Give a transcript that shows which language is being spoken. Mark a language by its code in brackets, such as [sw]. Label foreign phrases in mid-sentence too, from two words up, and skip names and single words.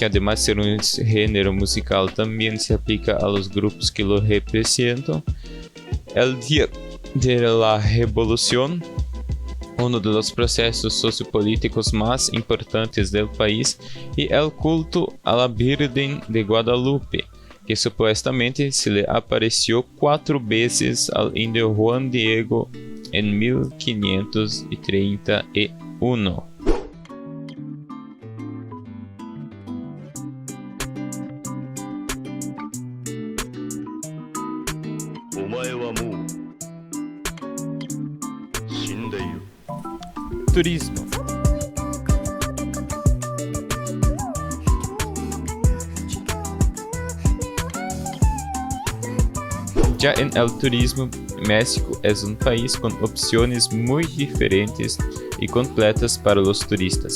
[es] además de ser un género musical también se aplica a los grupos que lo representan, el Día de la Revolución, uno de los procesos sociopolíticos más importantes del país, y el culto a la Virgen de Guadalupe, que supuestamente se le apareció 4 veces al indio Juan Diego en 1531. [ja] お前はもう死んでいる。 [es] Turismo. Ya en el turismo, México es un país con opciones muy diferentes y completas para los turistas.